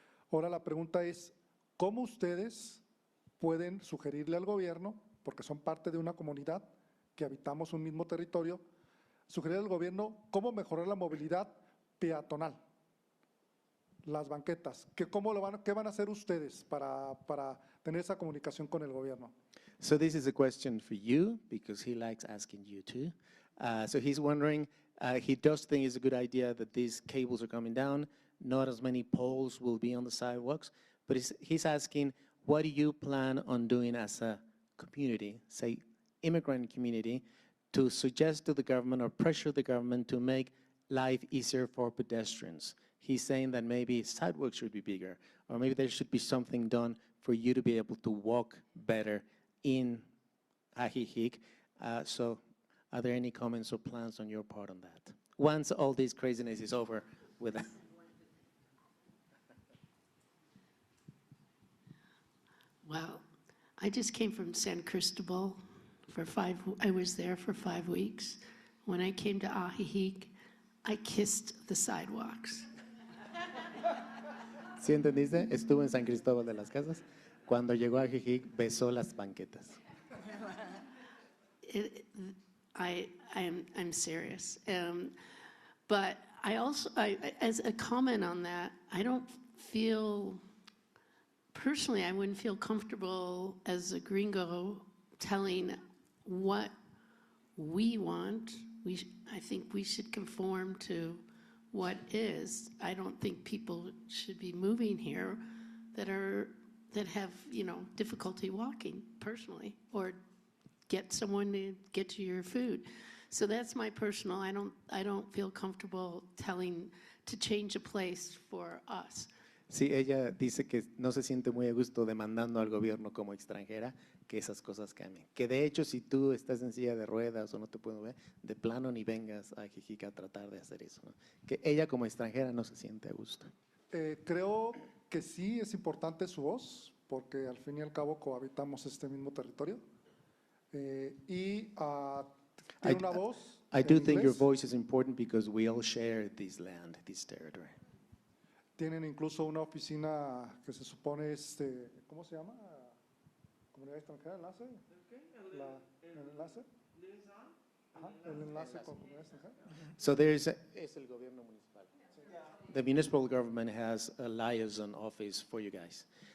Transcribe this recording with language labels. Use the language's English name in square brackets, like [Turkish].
[Spanish] Ahora la pregunta es, ¿cómo ustedes pueden sugerirle al gobierno, porque son parte de una comunidad, que habitamos un mismo territorio, sugerir al gobierno cómo mejorar la movilidad peatonal, las banquetas, ¿qué van a hacer ustedes para tener esa comunicación con el gobierno? [English] So this is a question for you, because he likes asking you too. So he's wondering, he does think it's a good idea that these cables are coming down, not as many poles will be on the sidewalks, but he's asking, what do you plan on doing as a community, say immigrant community, to suggest to the government or pressure the government to make life easier for pedestrians? He's saying that maybe sidewalks should be bigger, or maybe there should be something done for you to be able to walk better in Ajijic. So are there any comments or plans on your part on that? Once all this craziness is over with that. Well, I just came from San Cristobal. I was there for 5 weeks. When I came to Ajijic, I kissed the sidewalks. [Spanish] ¿Sí entendiste? Estuvo en San Cristóbal de las Casas. Cuando llegó a Jijic, besó las banquetas. [English] I'm serious. But I also, as a comment on that, I don't feel, personally, I wouldn't feel comfortable as a gringo telling what we want. I think we should conform to what is. I don't think people should be moving here that have, difficulty walking personally, or get someone to get to your food. So that's my personal, I don't feel comfortable telling to change a place for us. [Spanish] Sí, ella dice que no se siente muy a gusto demandando al gobierno como extranjera que esas cosas cambien. Que de hecho, si tú estás en silla de ruedas o no te puedo ver, de plano ni vengas a Jijic a tratar de hacer eso, ¿no? Que ella como extranjera no se siente a gusto. Creo que sí es importante su voz, porque al fin y al cabo cohabitamos este mismo territorio. Tiene una voz [English] I do [Spanish] en [English] think your [Spanish] inglés. [English] voice is important because we all share this land, this territory. [Spanish] Tienen incluso una oficina que se supone ¿cómo se llama? ¿Comunidad extranjera? ¿Enlace? ¿El enlace? Ajá, el enlace con comunidad extranjera. So es el gobierno municipal. [English] The municipal government has a liaison office for you guys.